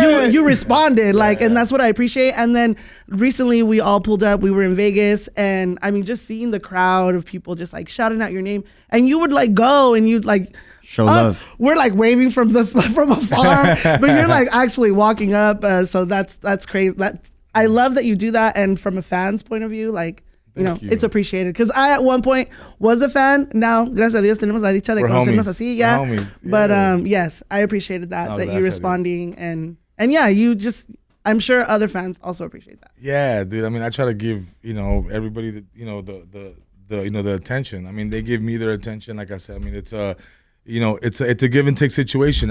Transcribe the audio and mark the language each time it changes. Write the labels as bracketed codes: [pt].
[en] You responded, and that's what I appreciate. And then recently we all pulled up, we were in Vegas, and I mean, just seeing the crowd of people just shouting out your name, and you would go and you'd show love. We're waving from afar, but you're actually walking up. So that's crazy. I love that you do that, and from a fan's point of view, it's appreciated. Because I at one point was a fan. [es] Now, gracias a Dios, tenemos la dicha de conocernos así. [en] Yeah. But yes, I appreciated that you're responding, and yeah, you just. I'm sure other fans also appreciate that. Yeah, dude. I mean, I try to give everybody the attention. I mean, they give me their attention. Like I said, I mean, it's a give and take situation.